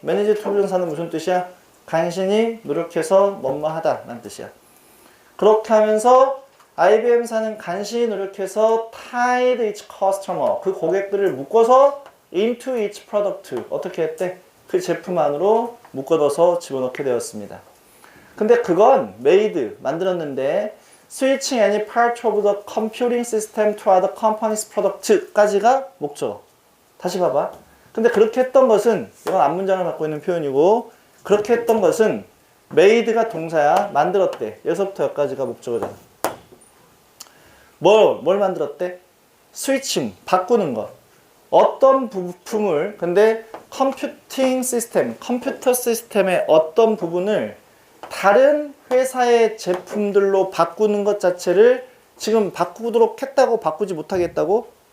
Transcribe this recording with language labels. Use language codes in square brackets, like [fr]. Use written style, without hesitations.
[ko] manage to 부정사는 무슨 뜻이야? 간신히 노력해서 뭐뭐 하다 라는 뜻이야. 그렇게 하면서 IBM사는 간신히 노력해서 [en] tied each customer, [ko] 그 고객들을 묶어서 [en] into each product, [ko] 어떻게 했대? 그 제품 안으로 묶어둬서 집어넣게 되었습니다. 근데 그건 [en] made, [ko] 만들었는데 [en] switching any part of the computing system to other company's product [ko] 까지가 목적. 다시 봐봐. 근데 그렇게 했던 것은, 이건 앞문장을 갖고 있는 표현이고, 그렇게 했던 것은 made가 동사야. 만들었대. 여기서부터 여기까지가 목적어잖아. 뭘 만들었대? 스위칭, 바꾸는 것. 어떤 부품을, 근데 컴퓨팅 시스템, 컴퓨터 시스템의 어떤 부분을 다른 회사의 제품들로 바꾸는 것 자체를 지금 바꾸도록 했다고, 바꾸지 못하게 했다고?